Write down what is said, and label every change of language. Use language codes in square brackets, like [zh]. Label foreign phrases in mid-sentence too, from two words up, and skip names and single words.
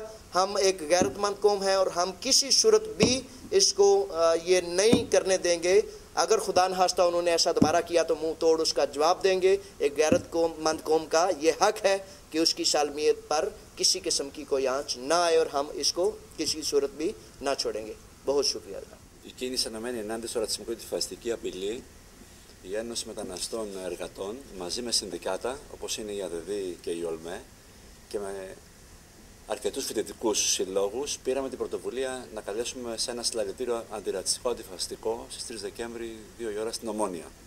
[ur] ہم ایک غیرت مند قوم ہے اور ہم کسی صورت بھی اس کو یہ نہیں کرنے دیں گے. اگر خدا نہ خواستہ انہوں نے ایسا دوبارہ کیا تو منہ توڑ اس کا جواب دیں گے. ایک غیرت مند قوم کا یہ حق ہے کہ اس کی سالمیت پر کسی قسم کی کوئی آنچ نہ آئے اور ہم اس کو کسی صورت بھی نہ چھوڑیں گے. بہت شکریہ. [el] Η κίνηση αναμένει ενάντια στο ρατσισμικό και τη φασιστική απειλή η Ένωση Μεταναστών Εργατών μαζί με συνδικάτα όπως είναι η ΑΔΔ και η ΟΛΜΕ και με αρκετούς φοιτητικούς συλλόγους πήραμε την πρωτοβουλία να καλέσουμε σε ένα συλλαλητήριο αντιρατσιστικό, αντιφασιστικό στις 3 Δεκέμβρη 2 η ώρα στην Ομόνια.